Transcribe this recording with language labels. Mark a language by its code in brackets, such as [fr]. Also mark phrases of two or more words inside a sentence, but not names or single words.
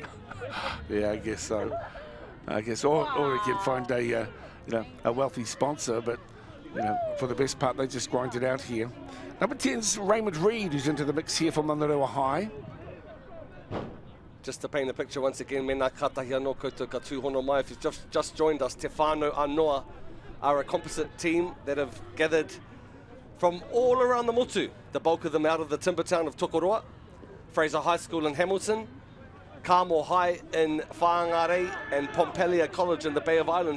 [en] Yeah, I guess so. I guess, or you can find a wealthy sponsor, but for the best part, they just grind it out here. Number 10's Raymond Reed, who's into the mix here for Manurewa High. Just to paint the picture once again, [mi] mena katahi anō koutou ka tūhono mai. [en] If you've just joined us, Te Whanau anō are a composite team that have gathered from all around the motu. The bulk of them out of the timber town of Rotorua, Fraser High School in Hamilton, Carmore High in Whangarei, and Pompelia College in the Bay of Islands.